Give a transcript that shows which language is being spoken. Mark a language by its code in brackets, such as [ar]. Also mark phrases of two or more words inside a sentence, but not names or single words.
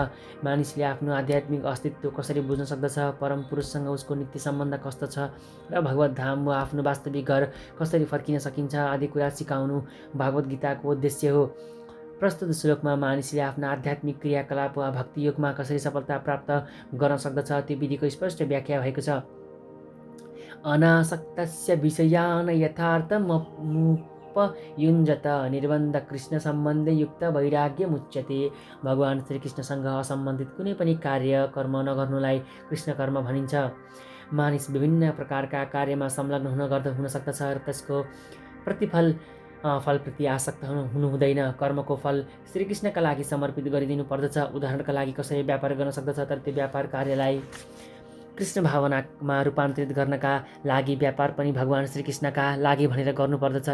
[ne] मानिसले आफ्नो आध्यात्मिक अस्तित्व कसरी बुझ्न सक्दछ, परम पुरुषसँग उसको नित्य सम्बन्ध कस्तो छ र भगवत धाम वा आफ्नो वास्तविक घर कसरी फर्किन सकिन्छ आदि कुरा सिकाउनु भगवद्गीताको उद्देश्य हो। प्रस्तुत श्लोकमा मानिसले आफ्ना आध्यात्मिक क्रियाकलाप वा भक्ति योगमा कसरी सफलता प्राप्त गर्न सक्दछ त्यो विधिको स्पष्ट व्याख्या भएको छ। [sa] अनासक्तस्य विषयान् यथार्थमुपयुञ्जत निर्बन्ध कृष्ण सम्बन्धे युक्त वैराग्यमुच्यते। [ne] भगवान् श्रीकृष्णसँग असम्बन्धित कुनै पनि कार्य कर्म नगर्नुलाई कृष्ण कर्म भनिन्छ। मानिस विभिन्न प्रकारका कार्यमा संलग्न हुन सक्दछ र त्यसको फलप्रति आसक्त हुनु हुँदैन। कर्मको फल श्रीकृष्णका लागि समर्पित गरिदिनु पर्दछ। उदाहरणका लागि कसैले व्यापार गर्न सक्दछ, तर त्यो व्यापार कार्यलाई कृष्ण भावनामा रूपान्तरित गर्नका लागि व्यापार पनि भगवान् श्रीकृष्णका लागि भनेर गर्नुपर्दछ।